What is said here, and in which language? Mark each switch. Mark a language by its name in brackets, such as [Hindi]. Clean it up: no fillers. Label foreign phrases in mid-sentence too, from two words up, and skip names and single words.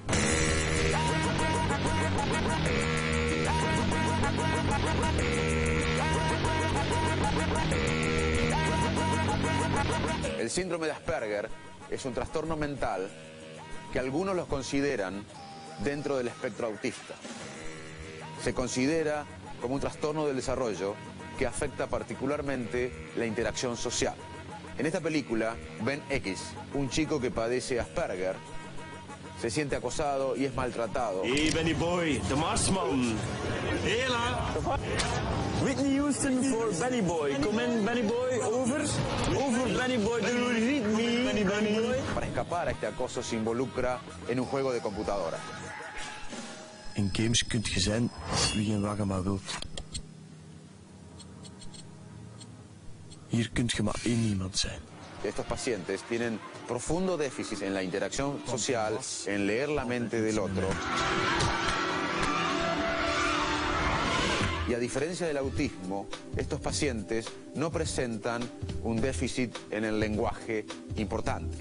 [Spanish] El síndrome de Asperger es un trastorno mental que algunos los consideran dentro del espectro autista. Se considera como un trastorno del desarrollo que afecta particularmente la interacción social. En esta película, Ben X, un chico que padece Asperger, se siente acosado y es maltratado. [Dutch] Hey Benny Boy, de Marsman. Hela. Whitney Houston voor Benny Boy. [English] Come in Benny Boy, over. Over Benny Boy, do you read me? Benny Boy. [Spanish] Para escapar a este acoso se involucra en un juego de computadora. [Dutch] In games kunt je zijn wie en wat je maar wilt. Hier kunt je maar één iemand zijn. [Spanish] Estos pacientes tienen profundo déficit en la interacción social, en leer la mente del otro. Y a diferencia del autismo, estos pacientes no presentan un déficit en el lenguaje importante.